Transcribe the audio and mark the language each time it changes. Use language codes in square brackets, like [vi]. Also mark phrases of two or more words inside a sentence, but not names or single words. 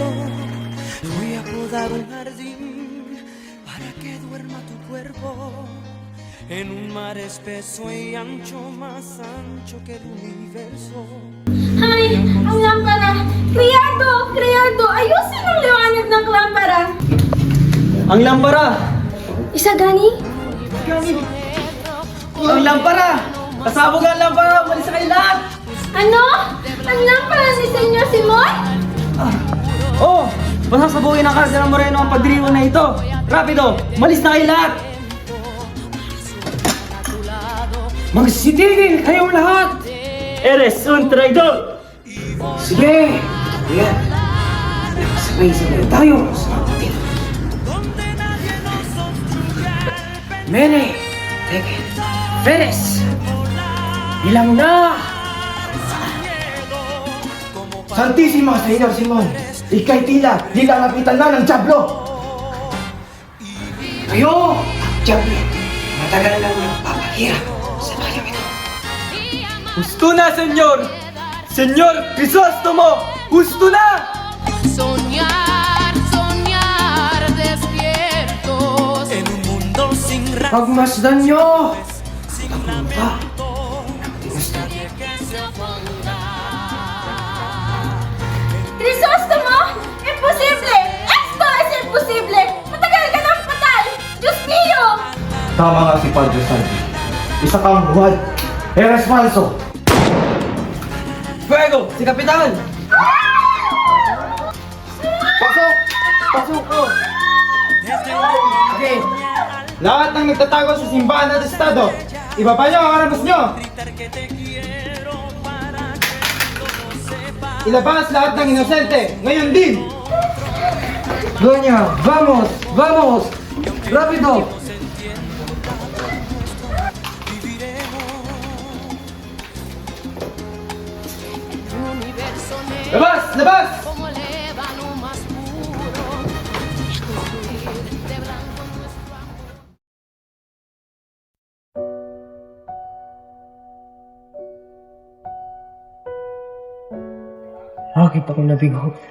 [es] Voy a podar un jardín para que duerma tu cuerpo en un mar espeso y ancho, más ancho que el universo. [tl] Ay, ang lampara! Kriyado! Kriyado! Ayusin ang liwanag ng lampara! Ang lampara! Isagani? Ang lampara! Pasabog ang lampara! Umalis na kayo lahat! Ano? Ang lampara ni Senyor Simon? Oh! Pasasabugin ng Cardinal Moreno ang pagdiriwang na ito! Rapido! Umalis na kayo lahat! Magsitigil kayong lahat! [es] Eres un traidor! [tl] Sige! Kaya, sabay-sabay tayo sa mabuti. Mene, Teke, Perez, ilang na! [es] Santísima Señor [tl] Simon, ika'y tila nilalapitan na ng Diablo! Kayo, Diablo, matagal lang nagpapahirap sa bayan ito. Gusto na, Senyor! Senyor Crisostomo! Gusto na! [es] Soñar, soñar despiertos en un mundo sin [tl] Pagmasdan nyo! Crisostomo! [es] Imposible! Esto es imposible! [tl] Matagal ka ng patay! Diyos niyo! Tama nga si Padre Sandy. Isa kang huwad. [es] Eres falso. Fuego! [tl] Si Kapitan! Pasok! Pasok ko! Okay. Lahat ng nagtatago sa simbahan at estado, ibaba nyo ang armas nyo! Ilabas lahat ng inosente, ngayon din! Doña, [es] vamos! Vamos! Rápido! [tl] Labas! Labas! Bakit ako nabigo?